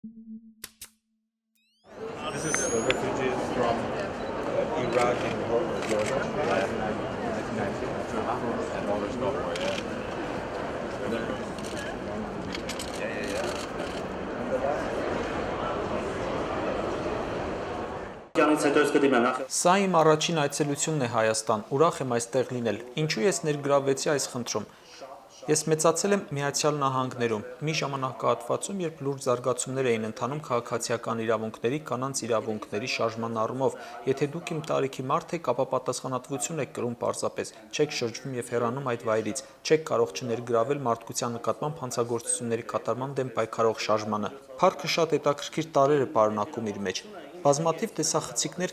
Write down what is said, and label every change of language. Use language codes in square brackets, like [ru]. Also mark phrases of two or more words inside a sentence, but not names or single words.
[en] This is refugees from Iraq and Jordan. And all this stuff, yeah. [hy] Սա իմ առաջին այցելությունն է Հայաստան, ուրախ եմ այստեղ լինել։ Ինչու ես ներգրավվեցի այս խնդրում։ Ես մեծացել եմ Միացյալ Նահանգներում, մի ժամանակահատվածում, երբ լուրջ զարգացումներ էին ընթանում քաղաքացիական իրավունքների, կանանց իրավունքների շարժման առումով։ Եթե դուք իմ տարիքի մարդ եք, ապա պատասխանատվություն եք կրում պարզապես, չեք շրջվում եւ հեռանում այդ վայրից, չեք կարող չներգրավել մարդկության նկատմամբ հանցագործությունների կատարման դեմ պայքարող շարժմանը։ Փառքը շատ հետաքրքիր տարրեր է պարունակում իր մեջ։ Բազմաթիվ տեսախցիկներ